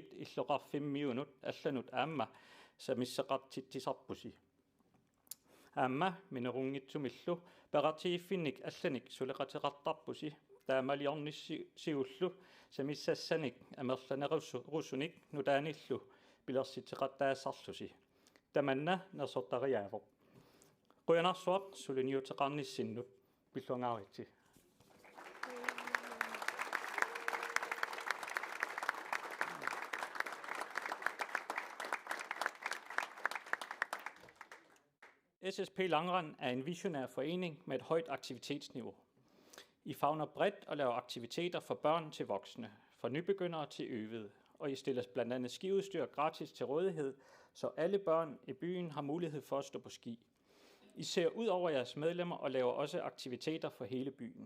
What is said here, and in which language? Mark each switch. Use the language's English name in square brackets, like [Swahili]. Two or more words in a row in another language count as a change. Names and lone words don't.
[Kalaallisut] illoqarfimmiunut allanut aama samisseqartitsisarpusi aama minerungitsumillu peratiiffinnik allanik suleqateqartarpusi taamaliornissiullu samissassanik amerlanerusunik nutaanillu pilersiteqattaassarlusi tamanna nersortariaavoq quyanarsuaq suliniuteqarnissinnut pilluangaariti [Danish] SSP Langrend er en visionær forening med et højt aktivitetsniveau. I favner bredt og laver aktiviteter for børn til voksne, fra nybegyndere til øvede, og I stiller blandt andet skiudstyr gratis til rådighed, så alle børn i byen har mulighed for at stå på ski. I ser ud over jeres medlemmer og laver også aktiviteter for hele byen.